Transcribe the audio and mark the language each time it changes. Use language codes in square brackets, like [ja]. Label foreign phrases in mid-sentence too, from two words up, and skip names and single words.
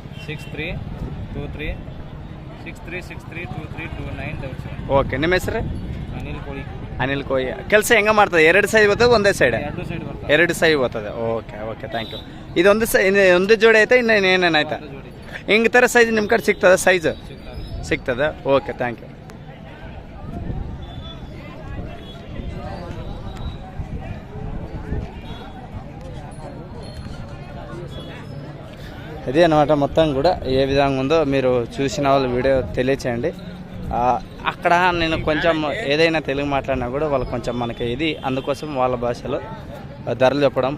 [kn] 632363232977 ಓಕೆ ನಿಮ್ಮ ಹೆಸರು ಅನಿಲ್ ಕೋಳಿ ಕೆಲಸ ಹೆಂಗೆ ಮಾಡ್ತದೆ 2 ಸೈಡ್ ಬರ್ತದೆ ಒಂದೇ ಸೈಡ್ ಎರಡು ಸೈಡ್ ಬರ್ತದೆ 2 ಸೈಡ್ ಬರ್ತದೆ [en] okay thank you [kn] ಇದೊಂದು ಒಂದು ಜೋಡಿ ಐತೆ ಇನ್ನು ಏನೇನಾಯ್ತಾ ಹಿಂಗೆ ಥರ ಸೈಜ್ ನಿಮ್ಮ ಕಡೆ ಸಿಗ್ತದೆ ಸೈಜ್ ಸಿಗ್ತದೆ [en] okay thank you [te] ఇది అనమాట మొత్తం కూడా ఏ విధంగా ఉందో మీరు చూసిన వాళ్ళు వీడియో తెలియచేయండి. అక్కడ నేను కొంచెం ఏదైనా తెలుగు మాట్లాడినా కూడా వాళ్ళు కొంచెం మనకి ఇది అందుకోసం వాళ్ళ భాషలో ధరలు చెప్పడం.